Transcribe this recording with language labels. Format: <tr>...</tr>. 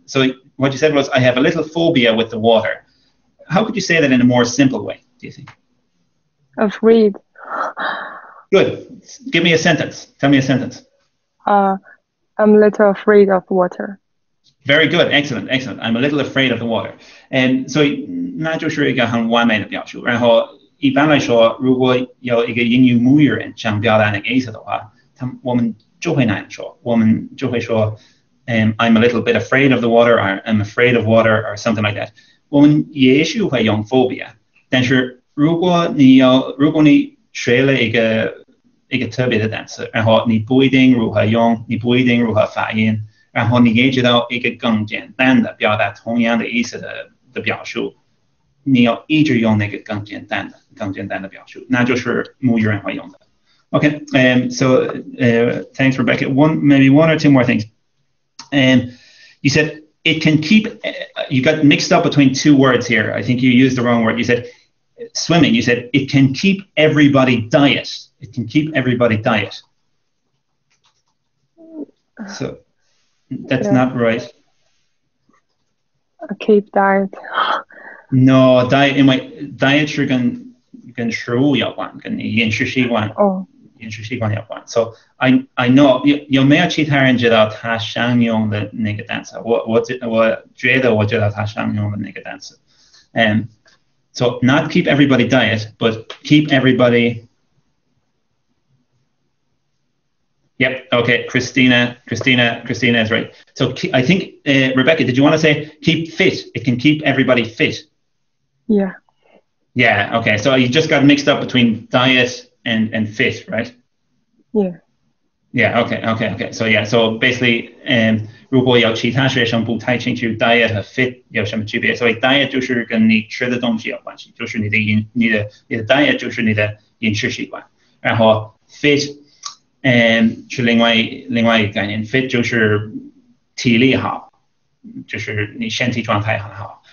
<en>So what you said was, I have a little phobia with the water. How could you say that in a more simple way, do you think? Afraid. Good. Give me a sentence. Tell me a sentence. I'm a little afraid of water. Very good. Excellent. I'm a little afraid of the water.</en> <zh>所以那就是一个很完美的表述。然后一般来说，如果有一个英语母语人想表达那个意思的话，我们就会那样说。我们就会说，</zh> <en>I'm a little bit afraid of the water, or I'm afraid of water, or something like that.</en> <zh>我们也许会用 phobia， 但是如果你学了一个特别的单词，然后你不一定如何用，你不一定如何发音，然后你也知道一个更简单的表达同样的意思的表述，你要一直用那个更简单的表述，那就是母语人会用的。</zh> <en>Okay, so thanks, Rebecca. Maybe one or two more things. You said it can keep. You got mixed up between 2 words here. I think you used the wrong word. You said swimming. You said it can keep everybody diet. It can keep everybody diet. So that's not right. Keep diet.</en> <zh>No, diet 因为 diet 是跟食物有关，跟你饮食习惯有关。</zh> <en>So I know</en> <zh>有没有其他人知道他想用的那个单词？我觉得我知道他想用的那个单词。</zh> <en>So not keep everybody diet, but keep everybody. Yep. Okay. Christina is right. So I think Rebecca, did you want to say keep fit? It can keep everybody fit. Yeah. Yeah. Okay. So you just got mixed up between diet and fit, right? Yeah. Yeah. Okay. So yeah. So basically,</en> <zh>如果有其他学生不太清楚 diet 和 fit 有什么区别，所以 diet 就是跟你吃的东西有关系，就是你的 diet 就是你的饮食习惯，然后 fit 是另外一个概念 ，fit 就是体力好，就是你身体状态很好。</zh>